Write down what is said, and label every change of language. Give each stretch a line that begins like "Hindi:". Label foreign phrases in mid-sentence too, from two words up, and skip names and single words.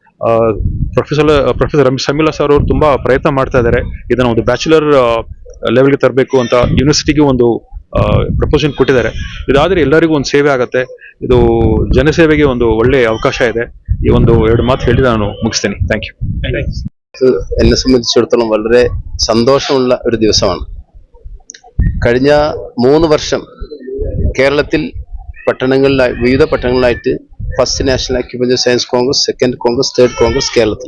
Kannada: ಪ್ರೊಫೆಸರ್ ಸಮಿಲಾ ಸರ್ ಅವರು ತುಂಬಾ ಪ್ರಯತ್ನ ಮಾಡ್ತಾ ಇದ್ದಾರೆ. ಇದನ್ನ ಒಂದು ಬ್ಯಾಚುಲರ್ ಲೆವೆಲ್ಗೆ ತರಬೇಕು ಅಂತ ಯೂನಿವರ್ಸಿಟಿಗೆ ಒಂದು ಪ್ರಪೋಸಲ್ ಕೊಟ್ಟಿದ್ದಾರೆ. ಇದಾದ್ರೆ ಎಲ್ಲರಿಗೂ ಒಂದು ಸೇವೆ ಆಗುತ್ತೆ. ಇದು ಜನಸೇವೆಗೆ ಒಂದು ಒಳ್ಳೆ ಅವಕಾಶ ಇದೆ. ഈ ಒಂದು 2 മാറ്റ് ಹೇಳಿ ನಾನು ಮುಗಿಸ್ತೇನೆ.
English: Thank you.
Malayalam: എന്നെ സംബന്ധിച്ചിടത്തോളം വളരെ സന്തോഷമുള്ള ഒരു ദിവസമാണ്. കഴിഞ്ഞ 3 വർഷം കേരളത്തിൽ വിവിധ പട്ടണങ്ങളിലായിട്ട് ഫസ്റ്റ് നാഷണൽ അക്യുപഞ്ചർ സയൻസ് കോൺഗ്രസ്,
English: Second Congress, Third Congress
Malayalam: കേരളത്തിൽ.